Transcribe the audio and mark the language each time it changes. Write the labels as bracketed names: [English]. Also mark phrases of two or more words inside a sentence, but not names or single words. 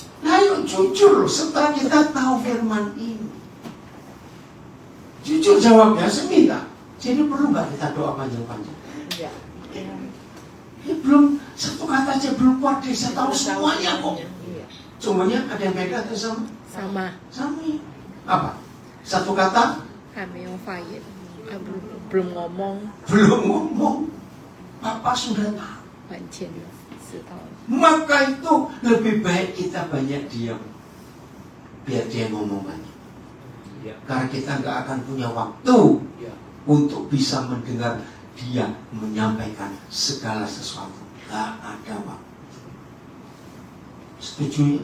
[Indonesian] Ayo jujur setelah kita tahu firman ini. Jujur jawabnya seminta. Jadi perlu nggak kita doa panjang-panjang? Iya. Ya belum, satu kata aja belum kuat deh, saya tahu semuanya kok. Iya. Cumanya ada yang beda atau sama? Sama. Sama. Apa? Satu kata? [Chinese] 还没有发言 ， [Indonesian] belum ngomong， Belum ngomong. Papa sudah tahu. [Chinese] 完全知道了。 [Indonesian] Maka itu lebih baik kita banyak diam. Biar dia ngomong banyak. Ya. Karena kita nggak akan punya waktu Ya. untuk bisa mendengar dia menyampaikan segala sesuatu. Gak ada waktu. Setuju ya?